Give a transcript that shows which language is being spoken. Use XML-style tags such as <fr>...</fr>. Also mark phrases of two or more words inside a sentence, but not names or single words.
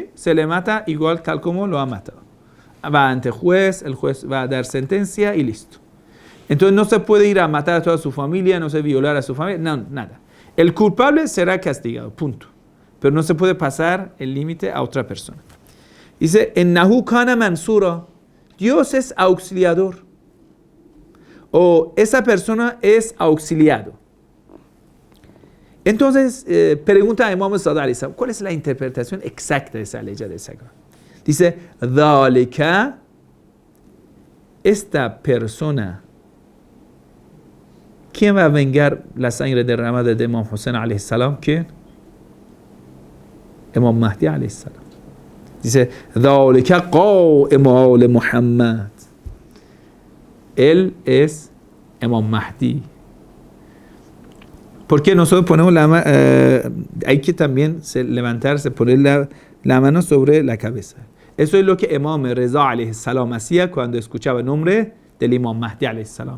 <es>Se le mata igual tal como lo ha matado. Va ante juez, el juez va a dar sentencia y listo. Entonces no se puede ir a matar a toda su familia, no se violar a su familia, no, nada. El culpable será castigado, punto. Pero no se puede pasar el límite a otra persona. Dice,</es> <ar>إنه كان منصورا,</ar> <es>Dios es auxiliador. O esa persona es auxiliado. Entonces, pregunta a Imam Sadiq, ¿cuál es la interpretación exacta de esa ley de Sagrada? Dice, Dhalika, esta persona, ¿quién va a vengar la sangre derramada de Imam Hussein</es> <ar>عليه السلام?</ar> <es>¿Quién? Imam Mahdi</es> <ar>عليه السلام.</ar> <es>Dice,</es> <ar>ذلك قائم لمحمد.</ar> <es>Él es Imam Mahdi. ¿Por qué nosotros ponemos hay que también levantarse, poner la mano sobre la cabeza? Eso es lo que Imam Reza</es> <ar>عليه السلام</ar> <es>hacía cuando escuchaba el nombre del Imam Mahdi</es> <ar>عليه السلام.</ar>